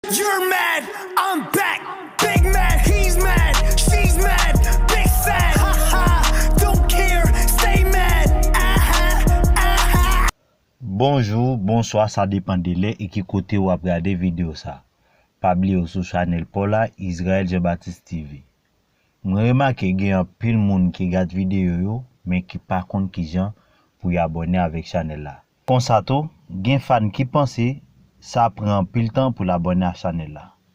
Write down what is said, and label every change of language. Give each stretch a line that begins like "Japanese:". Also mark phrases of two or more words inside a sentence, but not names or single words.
English: You're mad, I'm back. Big mad, he's mad, she's mad. Big sad, ha ha, don't care, stay mad. Ah ha, ah ha.
Haitian Creole: Bonjou, bonswa, sa depann de lè e ki kote ou ap gade videyo sa. Pa bliye ou sou chanèl Paula Israel Jean-Baptiste T V. Mwen remake gen anpil moun ki gade videyo yo, men ki pa konn ki jan pou y abòne avèk chanèl la. Konsa tou, gen fann ki panse sa pran anpil tan pou l abòne a chanèl la.